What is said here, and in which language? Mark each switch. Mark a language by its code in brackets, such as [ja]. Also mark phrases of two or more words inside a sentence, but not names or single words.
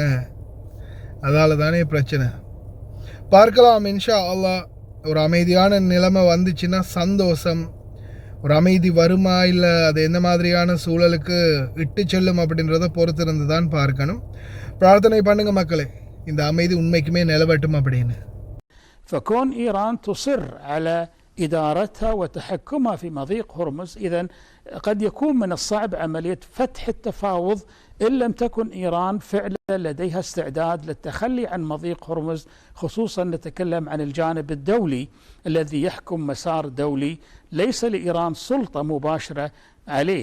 [ta] அதால் தானே பிரச்சனை. பார்க்கலாம் [ar] إن شاء الله. [ta] ஒரு அமைதியான நிலைமை வந்துச்சுன்னா சந்தோஷம். ஒரு அமைதி வருமா, இல்லை அது எந்த மாதிரியான சூழலுக்கு இட்டு செல்லும் அப்படின்றத பொறுத்திருந்து தான் பார்க்கணும். பிரார்த்தனை பண்ணுங்க மக்களே, இந்த அமைதி உண்மைக்குமே நிலவட்டும் அப்படின்னு. [ar] فكون إيران تصر على إدارتها وتحكمها في مضيق هرمز، إذن قد يكون من الصعب عملية فتح التفاوض إن لم تكن إيران فعلا لديها استعداد للتخلي عن مضيق هرمز، خصوصا نتكلم عن الجانب الدولي الذي يحكم مسار دولي ليس لإيران سلطة مباشرة عليه.